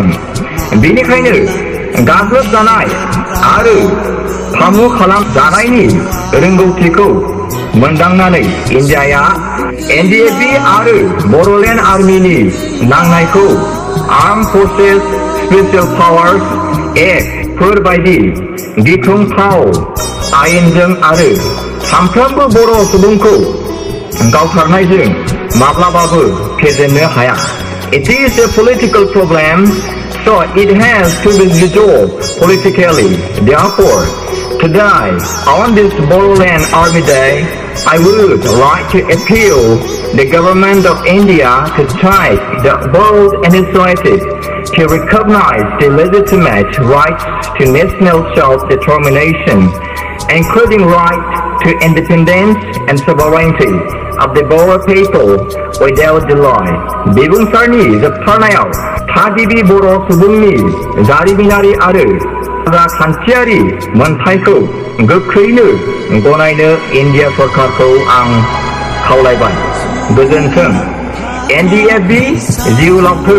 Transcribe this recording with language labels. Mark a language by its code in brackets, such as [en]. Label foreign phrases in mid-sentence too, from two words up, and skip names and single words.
[brx] बेनिखायनो गाग्लोबजानाय आरो फामु खालामजानायनि रोंगौथिखौ मोनदांनानै इन्डियाया एनडिएफबि आरो बड'लेण्ड आर्मिनि नांनायखौ आर्म फर्सेस स्पेसियेल पावार्स एक्ट फोरबायदि गिख्रंथाव आयेनजों आरो सानफ्रोमबो बर' सुबुंखौ गावथारनायजों माब्लाबाबो फेजेननो हाया. [en] It is a political problem, so it has to be resolved politically. Therefore, today, on this Bodoland Army Day, I would like to appeal the government of India to take the bold initiative to recognize the legitimate rights to national self-determination, including right to independence and sovereignty of the Boer people without delay. [brx] बिबुंसारनि जोबथारनायाव थागिबि बर' सुबुंनि जारिमिनारि आरो राजखान्थियारि मोनथायखौ गोख्रैनो गनायनो इन्डिया सरकारखौ आं खावलायबाय. गोजोन्थों. NDFB जिउ लावथों.